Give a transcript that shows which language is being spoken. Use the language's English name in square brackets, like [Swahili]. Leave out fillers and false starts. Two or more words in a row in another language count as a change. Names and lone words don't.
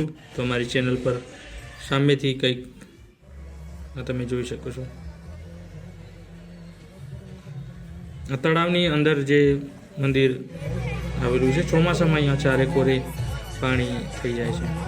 [Gujarati] તો હમારી ચેનલ પર સામેથી કંઈક તમે જોઈ શકો છો। તળાવની અંદર જે મંદિર આવેલું છે, ચોમાસામાં અહીંયા ચારે કોરે પાણી થઈ જાય છે।